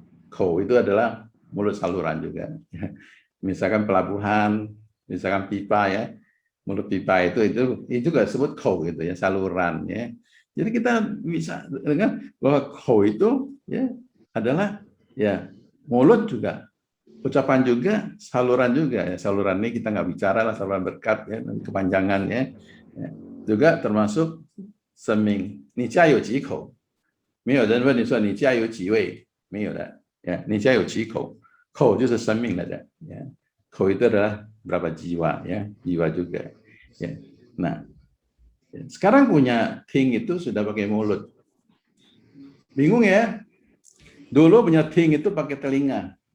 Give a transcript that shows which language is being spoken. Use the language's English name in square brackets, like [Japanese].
[Indonesian] Kou itu adalah mulut saluran juga. Ya. Misalkan pelabuhan, misalkan pipa ya, mulut pipa itu juga disebut kou gitu ya, saluran ya. Jadi kita bisa dengar bahwa kou itu ya adalah ya mulut juga, ucapan juga, saluran juga ya. Saluran ini kita nggak bicara lah, saluran berkat ya, kepanjangan ya. Ya. Juga termasuk seming. [Chinese] Ni jia you ji kou? 没有人问你说你家有几位？没有的。Ya, 你家有几口？口就是生命了的。Ya. [Indonesian] 口 itu adalah berapa jiwa ya, jiwa juga. Ya. Nah, sekarang punya ting itu sudah pakai mulut. Bingung ya? Dulu punya ting itu pakai telinga.